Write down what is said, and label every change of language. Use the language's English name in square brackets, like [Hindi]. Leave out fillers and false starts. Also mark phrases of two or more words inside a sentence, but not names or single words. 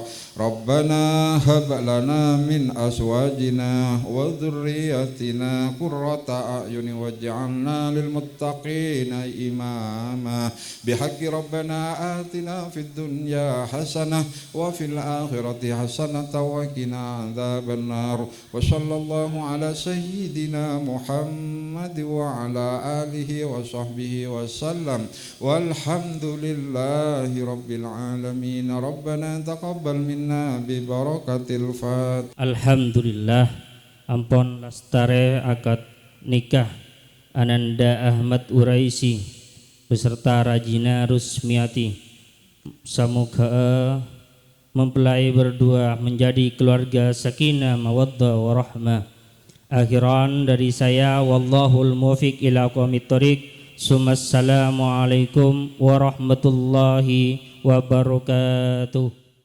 [Arabic] ربنا هب لنا من أزواجنا وذريتنا قرة أعين واجعلنا للمتقين إماما بحق ربنا آتنا في الدنيا حسنة وفي الآخرة حسنة وقنا عذاب النار. وصلى الله على سيدنا محمد وعلى آله وصحبه وسلم والحمد لله رب العالمين. ربنا تقبل منا ببركة الفاتحة. [Indonesian] Alhamdulillah, ampun lastare akad nikah Ananda Ahmad Uraisi beserta Rajina Rusmiati. Semoga mempelai berdua menjadi keluarga [Arabic] سكينة مودة ورحمة. [Indonesian] Akhiran dari saya, [Arabic] والله الموفق إلى أقوم الطريق. السلام عليكم ورحمة الله وبركاته.